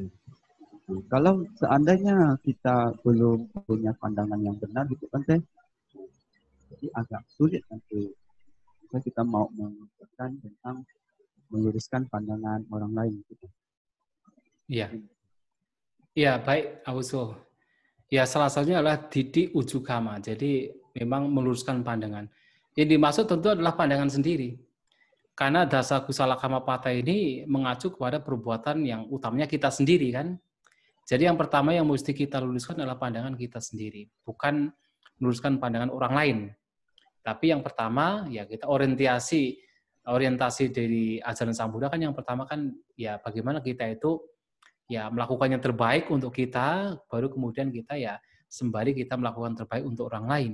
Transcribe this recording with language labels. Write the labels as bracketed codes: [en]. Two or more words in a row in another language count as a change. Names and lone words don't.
[id] Kalau seandainya kita belum punya pandangan yang benar gitu Bante, jadi agak sulit nanti kita mau mengucapkan tentang meluruskan pandangan orang lain gitu. Iya. Iya, baik, Auso. Ya, salah satunya adalah [pi] didik ujukama. [id] Jadi memang meluruskan pandangan. Yang dimaksud tentu adalah pandangan sendiri. Karena [pi] dasa kusala kama pata [id] ini mengacu kepada perbuatan yang utamanya kita sendiri kan. Jadi yang pertama yang mesti kita luruskan adalah pandangan kita sendiri, bukan meluruskan pandangan orang lain. Tapi yang pertama ya kita orientasi dari ajaran Sang Buddha kan yang pertama kan ya bagaimana kita itu ya melakukan yang terbaik untuk kita, baru kemudian kita ya sembari kita melakukan terbaik untuk orang lain.